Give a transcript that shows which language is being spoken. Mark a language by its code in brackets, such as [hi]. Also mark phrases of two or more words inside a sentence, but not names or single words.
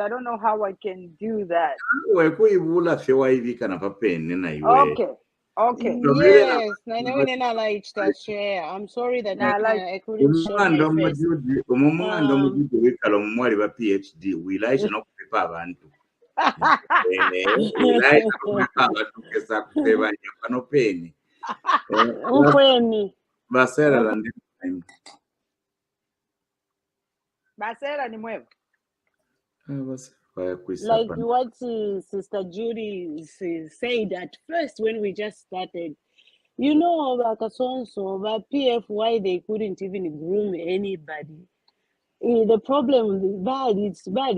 [en] I don't know how I can do that. Okay. Yes, I like to share. I'm sorry that I couldn't show my face. PhD. We like to prepare abantu. [bem] Basera ni mwevu. [en] Like what Sister Judy said at first when we just started, you know, about PF, why they couldn't even groom anybody. The problem is bad. It's bad.